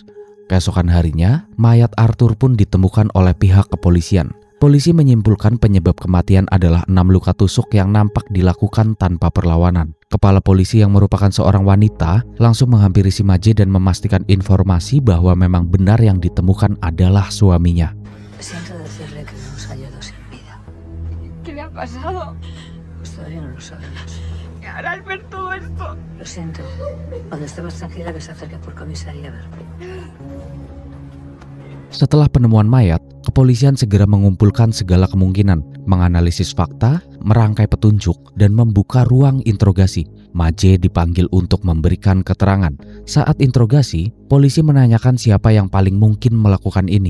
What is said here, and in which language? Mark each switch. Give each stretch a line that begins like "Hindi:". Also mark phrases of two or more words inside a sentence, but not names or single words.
Indonesian: Keesokan harinya, mayat Arthur pun ditemukan oleh pihak kepolisian. Polisi menyimpulkan penyebab kematian adalah 6 luka tusuk yang nampak dilakukan tanpa perlawanan. Kepala polisi yang merupakan seorang wanita langsung menghampiri si Maje dan memastikan informasi bahwa memang benar yang ditemukan adalah suaminya.
Spanish: Siento decirle que no nos hallado sin vida. ¿Qué le ha pasado? Pues todavía no lo sabemos. ¿Qué hará al ver todo esto? Lo siento. Cuando esté más tranquila que se acerque por comisaría a verme.
Indonesian: Setelah penemuan mayat, kepolisian segera mengumpulkan segala kemungkinan, menganalisis fakta, merangkai petunjuk dan membuka ruang interogasi. Maje dipanggil untuk memberikan keterangan. Saat interogasi, polisi menanyakan siapa yang paling mungkin melakukan ini.